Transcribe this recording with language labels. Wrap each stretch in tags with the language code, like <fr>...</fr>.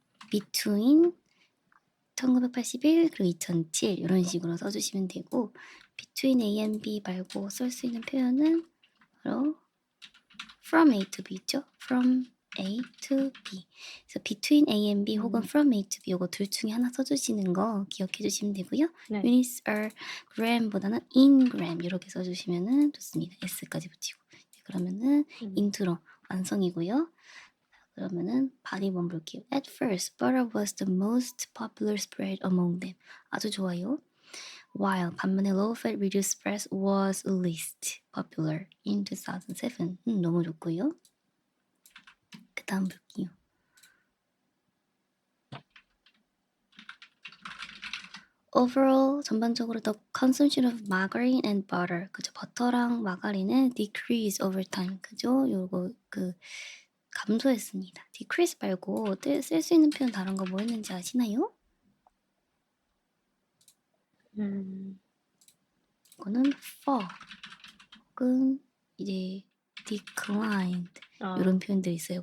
<ko>between 1981 그리고 2007 이런 식으로 써 주시면 되고</ko> <en>between A and B</en> <ko>말고 쓸 수 있는 표현은 바로</ko> <en>from A to B</en> <ko>있죠?</ko> <en>from A to B.</en> <ko>그래서</ko> <en>between A and B</en> <ko>혹은</ko> <en>from A to B</en> <ko>요거 둘 중에 하나 써 주시는 거 기억해 주시면 되고요. 네.</ko> <en>units are gram</en> <ko>보다는</ko> <en>in gram</en> <ko>이렇게 써 주시면은 좋습니다. s까지 붙이고. 그러면은 인트로 완성이고요. 그러면은 바디 원 볼게요.</ko> <en>At first, butter was the most popular spread among them.</en> <ko>아주 좋아요.</ko> <en>While 반면에 low-fat reduced spread was least popular in 2007.</en> <ko>너무 좋고요. 그 다음 볼게요.</ko> <en>Overall, 전반적으로 the consumption of margarine and butter, 그죠?</en> <ko>버터랑 마가린은</ko> <en>decrease over time,</en> <ko>그죠? 요거 그 감소했습니다. decrease 말고 쓸 수 있는 표현 다른 거 뭐 있는지 아시나요? 이거는 fall 혹은 이제 declined 요런 표현들이 있어요.</ko>